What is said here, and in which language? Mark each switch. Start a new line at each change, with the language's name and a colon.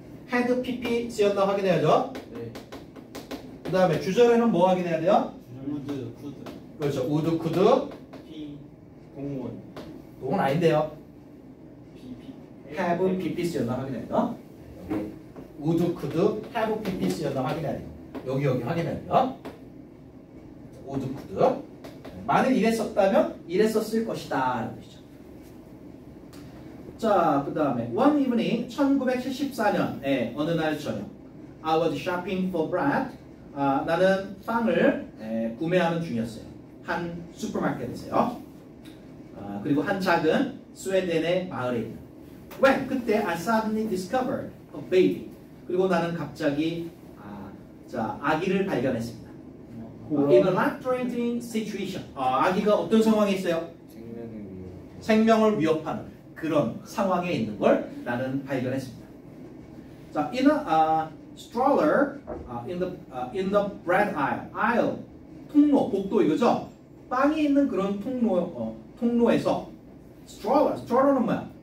Korean: had pp 쓰였나 확인해야죠. 네. 그 다음에 주절에는 뭐 확인해야 돼요?
English: 우드, 쿠드,
Korean: 그렇죠.
English: would, could, 피, 공원,
Korean: 그건 아닌데요.
English: pp,
Korean: have pp 쓰였나 확인해야 돼요.
English: would, could, have pp
Korean: 쓰였나 확인해야 돼요. 여기 확인해야 돼요.
English: would, could.
Korean: 만일 이랬었다면 이랬었을 것이다 라는 뜻이죠. 자, 그 다음에
English: one evening
Korean: 1974년 어느 날 저녁
English: I was shopping for bread.
Korean: 나는 빵을 구매하는 중이었어요. 한 슈퍼마켓에서요. 그리고 한 작은 스웨덴의 마을에 있는 when 그때
English: I suddenly discovered a baby.
Korean: 그리고 나는 갑자기 아기를 발견했습니다.
English: In a life-threatening situation.
Korean: 아기가 어떤 상황에 있어요? 생명을 위협하는 그런 상황에 있는 걸 나는 발견했습니다.
English: 자, in a stroller in the bread aisle
Korean: 통로 복도 이거죠. 빵이 있는 그런 통로에서 stroller는 뭐야?